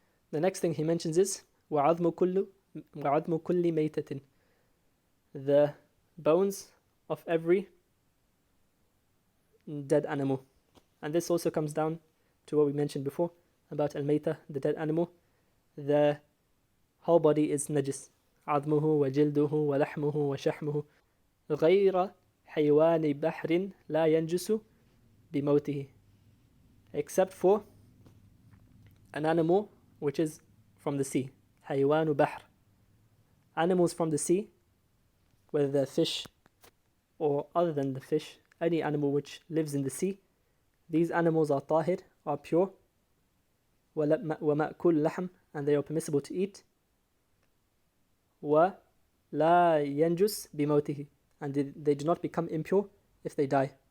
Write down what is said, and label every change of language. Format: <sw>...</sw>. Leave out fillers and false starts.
<en>The next thing he mentions is</en> <ar>وَعَظْمُ كُلِّ مَيْتَةٍ,</ar> <en>the bones of every dead animal. And this also comes down to what we mentioned before about al-maytah, the dead animal. The whole body is najis.</en> <ar>عظمه وجلده ولحمه وشحمه غير حيوان بحر لا ينجس بموته,</ar> <en>except for an animal which is from the sea. حيوان بحر, animals from the sea, whether they're fish or other than the fish, any animal which lives in the sea, these animals are tahir, are pure,</en> <ar>ومأكل لحم,</ar> <en>and they are permissible to eat,</en> <ar>ولا ينجس بموته,</ar> <en>and they do not become impure if they die.</en>